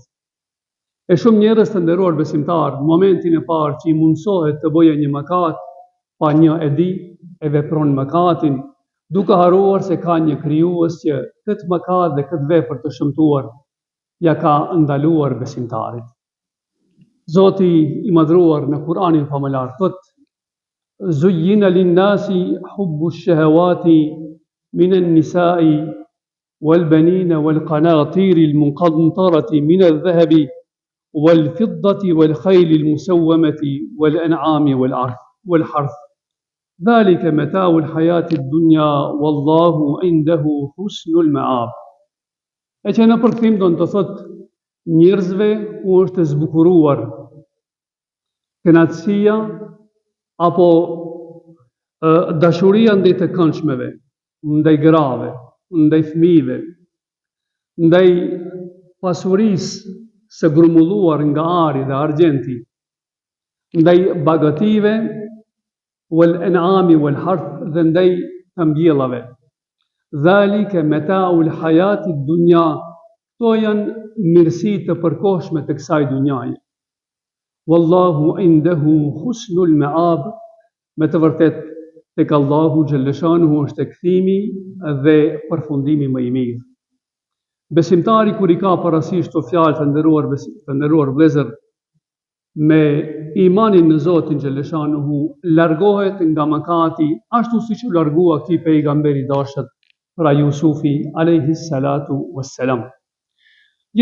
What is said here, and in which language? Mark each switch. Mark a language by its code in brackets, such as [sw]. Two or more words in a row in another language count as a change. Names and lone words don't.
[sq] E shumë njerëz të nderuar besimtar, në momentin e parë që i mundsohet të bëjë një mëkat, pa një e di e vepron mëkatin, duke haruar se ka një krijues që këtë mëkat dhe këtë vepër të shëmtuar ja ka ndaluar besimtarit. Zoti i madhruar në Kur'anin famëlar thotë: [ar] "زين للناس حب الشهوات من النساء والبنين والقناطير المقنطرة من الذهب والفضة والخيل المسومة والأنعام والحرث. ذلك متاع الحياة الدنيا والله عنده حسن المآب." [sq] E që në përkthim do të thotë njerëzve u është zbukuruar kënaqësia apo dashuria ndaj të këndshmeve, ndaj grave, ndaj fëmijëve, ndaj pasurisë së grumulluar nga ari dhe argjenti, ndaj bagative, [ar] والأنعام والحرث, [sq] dhe ndaj të mbjellave. [ar] ذلك متاع الحياة الدنيا, [sq] to janë mirësi të përkohshme të kësaj dunjaje. [ar] والله عنده حسن المآب, [sq] me të vërtet tek Allahu [ar] جل شأنه [sq] është kthimi dhe përfundimi më i mirë. Besimtari kur i ka parasysh këto fjalë të nderuar vëllezër, me imanin në Zotin [ar] جل شأنه [sq] largohet nga mëkati, ashtu siç u largua ky pejgamberi i dashur, pra Jusufi [ar] عليه الصلاة والسلام.